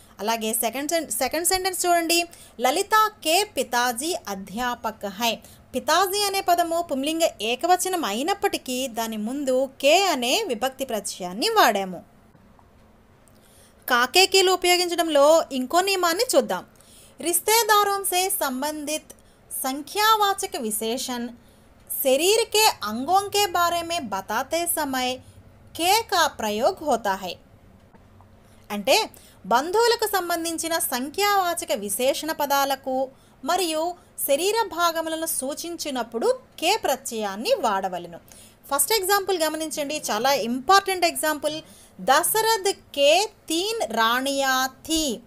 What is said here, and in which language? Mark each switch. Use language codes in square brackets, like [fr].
[te] అలాగే second sentence చూడండి. [hi] లలిత కే పితాజీ అధ్యాపక్ high. [te] పితాజీ అనే పదము పుంలింగ ఏకవచనం అయినప్పటికీ దాని ముందు కే అనే విభక్తి ప్రత్యయాన్ని వాడాము. కాకేకీలు ఉపయోగించడంలో ఇంకో నియమాన్ని చూద్దాం. [hi] रिश्तेदारों से संबंधित संख्यावाचक विशेषण शरीर के अंगों के बारे में बताते समय के का प्रयोग होता है. [te] అంటే బంధువులకు సంబంధించిన సంఖ్యావాచక విశేషణ పదాలకు మరియు శరీర భాగములను సూచించినప్పుడు కే ప్రత్యయాన్ని వాడవలెను. ఫస్ట్ ఎగ్జాంపుల్ గమనించండి, చాలా ఇంపార్టెంట్ ఎగ్జాంపుల్. [hi] దశరథ్ కే 3 రాణియా థీ.